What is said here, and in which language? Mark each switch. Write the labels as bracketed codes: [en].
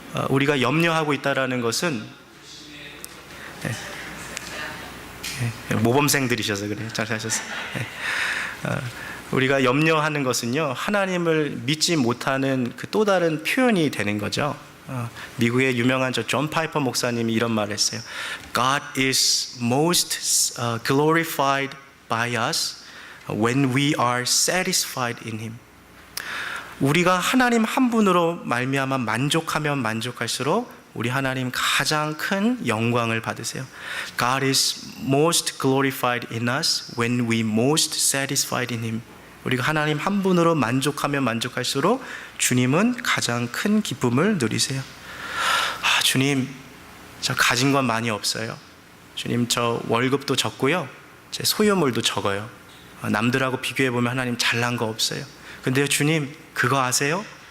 [ko] 우리가 염려하고 있다라는 것은, 모범생들이셔서 그래요. 잘 사셨어요. 우리가 염려하는 것은요, 하나님을 믿지 못하는 그 또 다른 표현이 되는 거죠. 미국의 유명한 존 파이퍼 목사님이 이런 말을 했어요. [en] God is most glorified by us when we are satisfied in Him. [ko] 우리가 하나님 한 분으로 말미암아 만족하면 만족할수록 우리 하나님 가장 큰 영광을 받으세요. [en] God is most glorified in us when we most satisfied in Him. [ko] 우리가 하나님 한 분으로 만족하면 만족할수록 주님은 가장 큰 기쁨을 누리세요. 주님, 저 가진 건 많이 없어요. 주님, 저 월급도 적고요, 제 소유물도 적어요. 남들하고 비교해보면 하나님 잘난 거 없어요. 근데요, 주님, 그거 아세요?